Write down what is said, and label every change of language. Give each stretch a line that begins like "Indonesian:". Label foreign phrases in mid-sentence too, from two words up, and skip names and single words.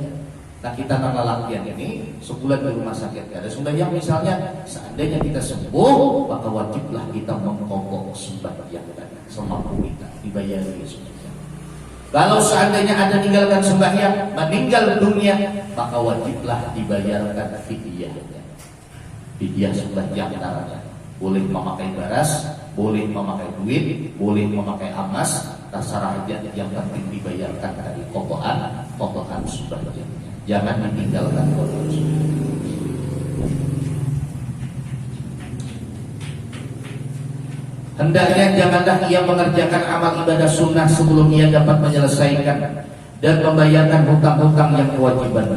Indonesian: Nah, kita nang lelakian ini sebulan di rumah sakit ada sembahyang misalnya, seandainya kita sembuh, maka wajiblah kita mengkokok sembahyang semampu kita dibayari sembahyang. Kalau seandainya ada tinggalkan sembahyang, meninggal dunia, maka wajiblah dibayarkan fidyahnya. Fidyah sembahyang caranya boleh memakai beras, boleh memakai duit, boleh memakai emas, terserah aja. Yang penting dibayarkan dari qadhaan sembahyang. Jangan ditinggalkan qadhaan. Hendaknya janganlah ia mengerjakan amal ibadah sunnah sebelum ia dapat menyelesaikan dan membayarkan hutang-hutang yang kewajibannya.